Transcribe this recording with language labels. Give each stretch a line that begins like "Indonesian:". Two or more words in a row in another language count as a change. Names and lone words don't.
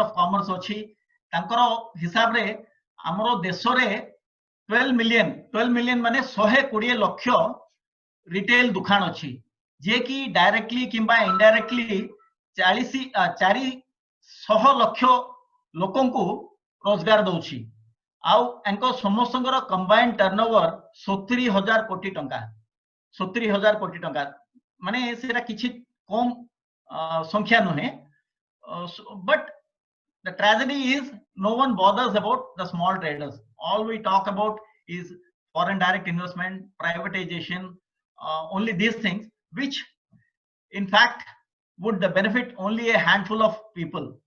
English: of commerce
Odia: ଅଛି, ତାଙ୍କର ହିସାବରେ ଆମର ଦେଶରେ 12 ମିଲିୟନ ମାନେ 120 ଲକ୍ଷ ରିଟେଲ ଦୁକାନ ଅଛି, ଯେ କି ଡାଇରେକ୍ଟଲି କିମ୍ବା ଇନଡାଇରେକ୍ଟଲି 400 ଲକ୍ଷ ଲୋକଙ୍କୁ ରୋଜଗାର ଦଉଛି। ଆଉ ଏଙ୍କ ସମସ୍ତଙ୍କର
English: combined turnover
Odia: 70,000 କୋଟି ଟଙ୍କା। 70,000 କୋଟି ଟଙ୍କା ମାନେ ସେଟା କିଛି କମ ସଂଖ୍ୟା ନୁହେଁ।
English: But the tragedy is no one bothers about the small traders. All we talk about is foreign direct investment, privatization, only these things, which in fact would benefit only a handful of people.